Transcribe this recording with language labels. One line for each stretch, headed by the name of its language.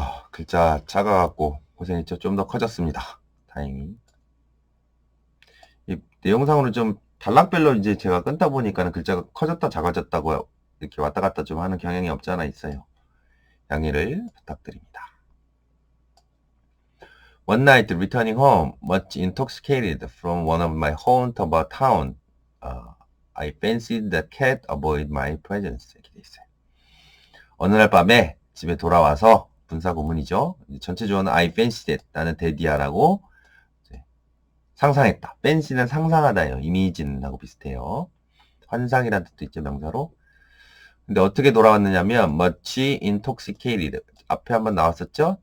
Korean: 글자 작아갖고 고생했죠. 좀 더 커졌습니다. 다행히. 이 내용상으로 좀 단락별로 이제 제가 끊다 보니까는 글자가 커졌다 작아졌다고 이렇게 왔다 갔다 좀 하는 경향이 없지 않아 있어요. 양해를 부탁드립니다.
English: One night returning home, much intoxicated from one of my haunts about town, I fancied the cat avoided my presence.
Korean: 이렇게 돼 있어요. 어느 날 밤에 집에 돌아와서, 분사구문이죠. 전체 주어는
English: I fancied it,
Korean: 나는 데디아라고 상상했다. fancy는 상상하다예요. 이미지는하고 비슷해요. 환상이라는 뜻도 있죠, 명사로. 근데 어떻게 돌아왔느냐면
English: much intoxicated,
Korean: 앞에 한번 나왔었죠.